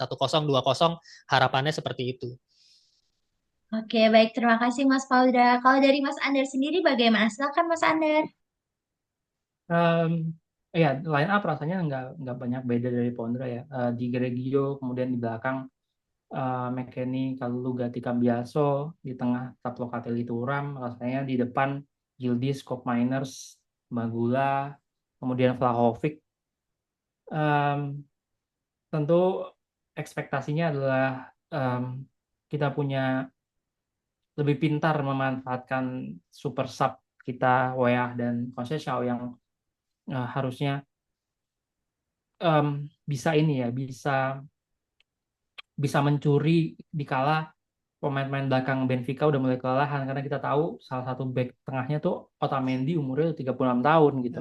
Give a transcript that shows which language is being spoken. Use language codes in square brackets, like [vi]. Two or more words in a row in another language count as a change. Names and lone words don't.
[id] 1-0, 2-0 harapannya seperti itu. Oke, baik. Terima kasih Mas Pauda. Kalau dari Mas Andar sendiri bagaimana? Silakan Mas Andar. Em, ya, [en] line up [id] rasanya nggak banyak beda dari Pondra ya. Di Greggio, kemudian di belakang McKennie, Kalulu, Gatti, Cambiaso, di tengah Taplo, Locatelli, Thuram, rasanya di depan Yildiz, Koop Miners, Magula, kemudian Vlahovic. Em, Tentu ekspektasinya adalah em, kita punya lebih pintar memanfaatkan [en] super sub [id] kita Weah dan Conceição yang harusnya bisa ini ya bisa bisa mencuri di kala pemain-pemain belakang Benfica udah mulai kelelahan karena kita tahu salah satu back tengahnya tuh Otamendi umurnya udah 36 tahun gitu.